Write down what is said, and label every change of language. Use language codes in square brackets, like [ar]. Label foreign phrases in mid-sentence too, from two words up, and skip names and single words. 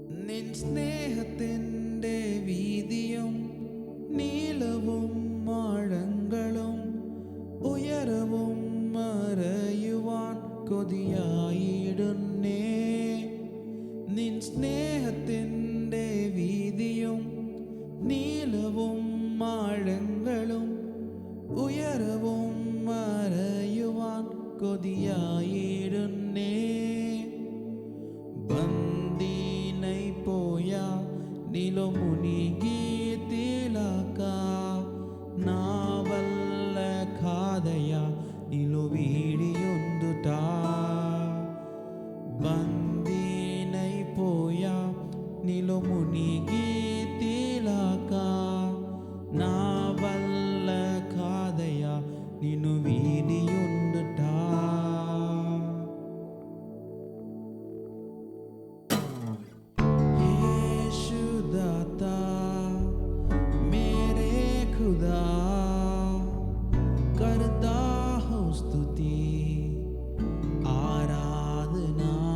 [ml] നിൻ സ്നേഹത്തിൻ്റെ വീതിയും നീളവും ആഴങ്ങളും ഉയരവും അറിയുവാൻ കൊതിയായിടുന്നേ. നിൻ സ്നേഹത്തിൻ്റെ വീതിയും നീളവും ആഴങ്ങളും ഉയരവും അറിയുവാൻ കൊതിയായിടുന്നേ. [te] బందీనైపోయా నీలో మునిగి తేలాక నా వల్ల కాదయ్యా నీలో వీడియుందుట. బందీనైపోయా నీలో మునిగి తేలాక నా వల్ల కాదయ్యా నిన్ను వీడియుందుట. [hi] मेरे खुदा करता हूँ स्तुति आराधना.